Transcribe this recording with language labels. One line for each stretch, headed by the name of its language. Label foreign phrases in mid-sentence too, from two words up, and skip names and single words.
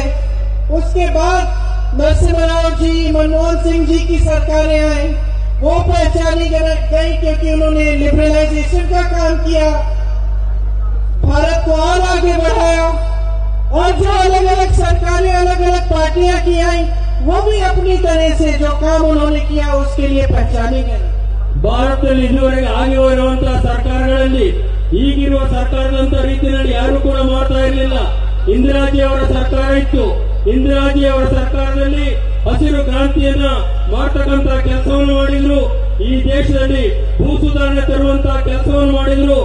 Hindi: उसके बाद नरसिम्हा जी, मनमोहन सिंह जी की सरकारें आई, वो पहचानी गई क्योंकि उन्होंने लिबरलाइजेशन का काम किया, भारत को और आगे बढ़ाया। और जो अलग अलग सरकारें, अलग अलग पार्टियां की आई, वो भी अपनी तरह से जो काम उन्होंने किया उसके लिए पहचानी गई।
Kannada: ಭಾರತದಲ್ಲಿ ಇದುವರೆಗೆ ಆಗಿರುವಂತಹ ಸರ್ಕಾರಗಳಲ್ಲಿ ಈಗಿರುವ ಸರ್ಕಾರದಂತ ರೀತಿಯಲ್ಲಿ ಯಾರು ಕೂಡ ಮಾಡ್ತಾ ಇರಲಿಲ್ಲ। ಇಂದಿರಾಜಿ ಅವರ ಸರ್ಕಾರ ಇತ್ತು। ಇಂದಿರಾಜಿ ಅವರ ಸರ್ಕಾರದಲ್ಲಿ ಹಸಿರು ಕ್ರಾಂತಿಯನ್ನ ಮಾಡತಕ್ಕಂತ ಕೆಲಸವನ್ನು ಮಾಡಿದ್ರು. ಈ ದೇಶದಲ್ಲಿ ಭೂ ಸುಧಾರಣೆ ತರುವಂತಹ ಕೆಲಸವನ್ನು ಮಾಡಿದ್ರು.